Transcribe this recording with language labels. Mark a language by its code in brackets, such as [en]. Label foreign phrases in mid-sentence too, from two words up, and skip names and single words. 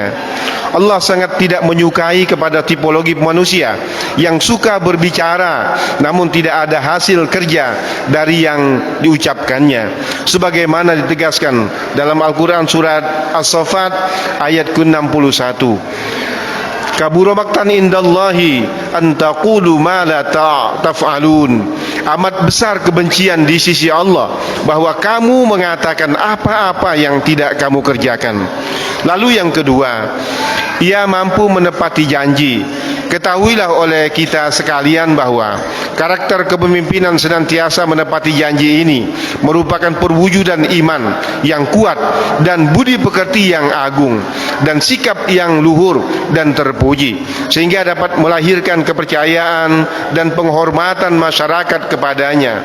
[id] Allah sangat tidak menyukai kepada tipologi manusia yang suka berbicara namun tidak ada hasil kerja dari yang diucapkannya, sebagaimana ditegaskan dalam Al-Quran surat As-Saffat ayat ke-61. [ar] كبر مقتا عند الله أن تقولوا ما لا تفعلون. [id] Amat besar kebencian di sisi Allah bahwa kamu mengatakan apa-apa yang tidak kamu kerjakan. Lalu yang kedua, ia mampu menepati janji. Ketahuilah oleh kita sekalian bahwa karakter kepemimpinan senantiasa menepati janji ini merupakan perwujudan iman yang kuat dan budi pekerti yang agung dan sikap yang luhur dan terpuji, sehingga dapat melahirkan kepercayaan dan penghormatan masyarakat kepadanya.